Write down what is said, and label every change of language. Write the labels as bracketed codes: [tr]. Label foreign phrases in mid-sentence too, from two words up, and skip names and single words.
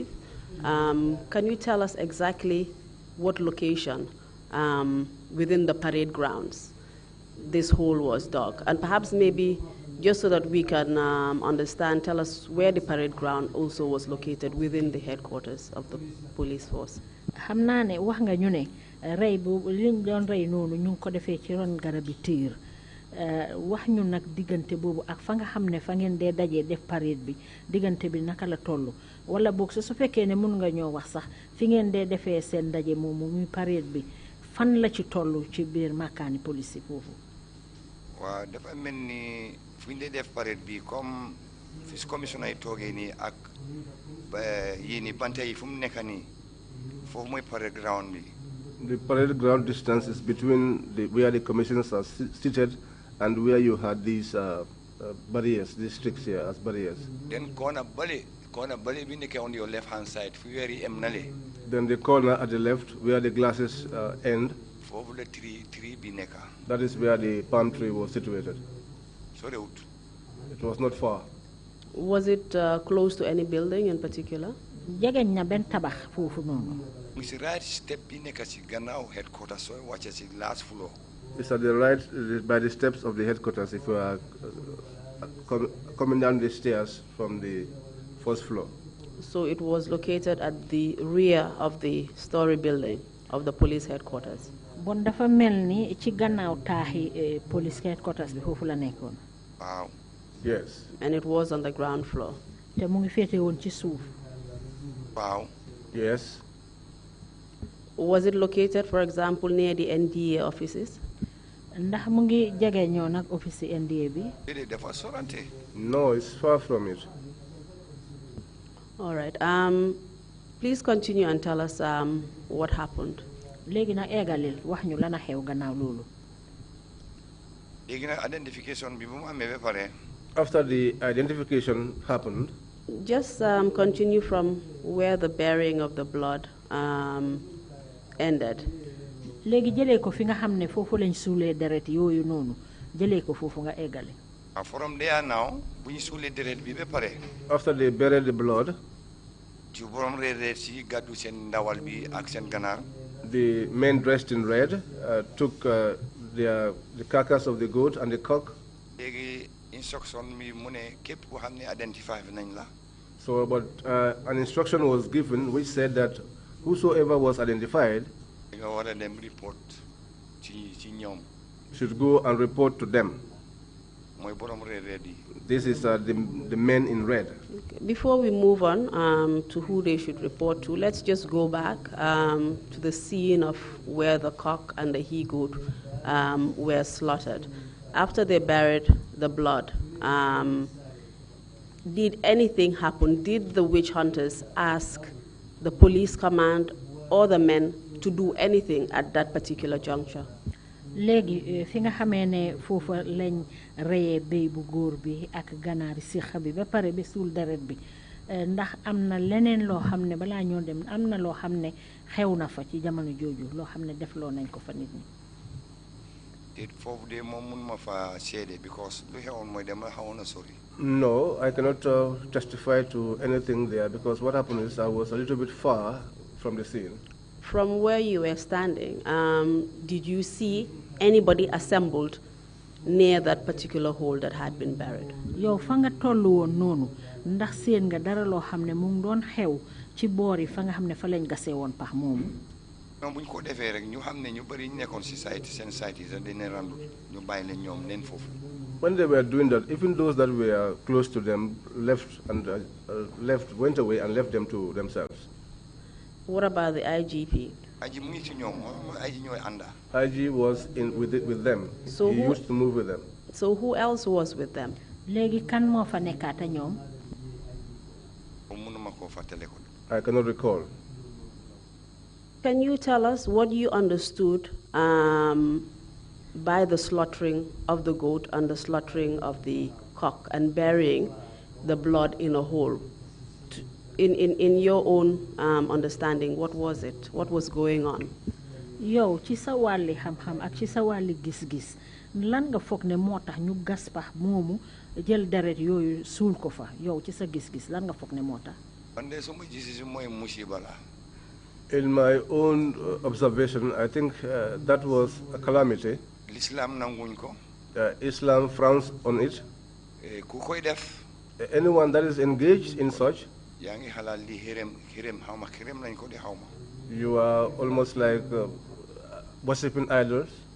[en] Can you tell us exactly what location within the parade grounds this hole was dug? And perhaps maybe just so that we can understand, tell us where the parade ground also was located within the headquarters of the police force. [wo] Xam naa ne wax nga ñu ne rey bu liñ doon rey noonu ñu ngi ko defee ci ron garabi tiir wax ñu nag diggante boobu ak fa nga xam ne fa ngeen dee dajee def parade bi diggante bi naka la toll wala boog su fekkee ne mun nga ñoo wax sax fi ngeen dee defee seen ndaje moomu muy parade bi fan la ci toll ci biir makaani police yi foofu. waaw dafa mel ni fu ñu dee def parade bi comme fi commissioner yi toogee nii ak yii nii banta yi fu mu nekk nii foofu mooy [en] parade ground [wo] bi. [en] The parade ground distance is between where the commissioners are seated and where you had these barriers, these sticks here as barriers. Then corner [wo] bali bi nekk [en] on your left hand side [wo] fu weer yi em nale. [en] Then the corner at the left where the glasses end. [wo] Foofu la tree bi nekk. [en] That is where the palm tree was situated. [wo] Sorewut. [en] It was not far. Was it close to any building in particular? [wo] Jegeñ na ben tabax foofu noonu. [en] It's right step [wo] bi nekk ci gannaaw headquarters sooy wàcce ci [en] last floor. It's at the right by the steps of the headquarters if you are coming down the stairs from the first floor. So it was located at the rear of the story building of the police headquarters. [wo] Bon dafa melni ci gannaaw taaxi [en] police headquarters [wo] bi foofu la nekkoon. [en] Wow. Yes. And it was on the ground floor. [wo] Te mu ngi féete woon ci suuf. [en] Wow. Yes. Was it located, for example, near the NDA offices? [wo] Ndax mu ngi jege ñoo nag office NDA bi? [en] No, it's far from it. All right. Please continue and tell us what happened. [wo] Léegi nag egalil wax ñu lana xew gannaaw loolu. Léegi nag identification bi bu mu amee ba pare. [en] After the identification happened, just continue from where the burying of the blood ended. [wo] Léegi jëlee ko fi nga xam ne foofu lañ suulee deret yooyu noonu jëlee ko foofu nga eggale. [en] From there now [wo] bu ñu suulee deret bi ba pare. [en] After they buried the blood, [wo] ci borom reer si gàddu seen ndawal bi ak seen ganaar. [en] The men dressed in red took the carcass of the goat and the cock. [wo] Léegi instruction mi mu ne képp ku xam ne identify nañ la. [en] So, but an instruction was given which said that whosoever was identified should go and report to them. This is the men in red. Okay. Before we move on to who they should report to, let's just go back to the scene of where the cock and the he-goat were slaughtered. After they buried the blood, did anything happen? Did the witch hunters ask the police command or the men to do anything at that particular juncture? [wo] Léegi fi nga xamee ne foofu lañ reyee béy bu góor bi ak ganaari sixa bi ba pare ba suul deret bi ndax am na leneen loo xam ne balaa ñoo dem am na loo xam ne xew na fa ci jamono jooju loo xam ne def loo nañ ko fa nit ñi. Foofu de moom mun ma fa seede because lu xewoon mooy dama xawoon a sori. [en] No, I cannot testify to anything there because what happened is I was a little bit far from the scene. From where you were standing, did you see anybody assembled near that particular hole that had been buried. [wo] Yow fa nga tollu woon noonu ndax seen nga dara loo xam ne mu ngi doon xew ci boor yi fa nga xam ne fa lañ gasee woon pax moomu. non buñ ko defee rek ñu xam ne ñu bëri ñu nekkoon si society seen society sax dina randu ñu bàyyi leen ñoom leen foofu. [en] When they were doing that, even those that were close to them went away and left them to themselves. What about the IGP? IG was with them. So he used to move with them. So who else was with them? I cannot recall. Can you tell us what you understood by the slaughtering of the goat and the slaughtering of the cock and burying the blood in a hole? In your own understanding, what was it? What was going on? [wo] Yow ci sa wàlli xam-xam ak ci sa wàlli gis-gis lan nga foog ne moo tax ñu gas pax moomu jël deret yooyu suul ko fa yow ci sa gis-gis lan nga foog ne moo tax. [en] In my own observation, I think that was a calamity. Islam frowns on it. Anyone that is engaged in such, you are almost like worshipping idols.